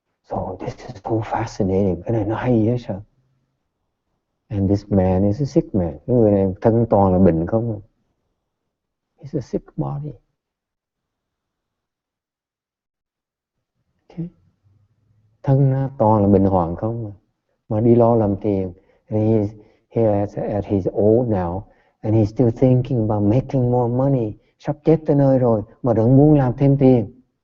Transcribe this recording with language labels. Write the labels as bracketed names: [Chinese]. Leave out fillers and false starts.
[English] So this is so fascinating. [Vietnamese] Cái này nó hay hết sao? [English] And this man is a sick man. [Vietnamese] Cái người này thân toàn là bệnh không. [English] He's a sick body. [Vietnamese] Okay. Thân toàn là bệnh hoạn không mà đi lo làm tiền. [English] And he's old now and he's still thinking about making more money. [Vietnamese] Sắp chết tới nơi rồi mà vẫn muốn làm thêm tiền.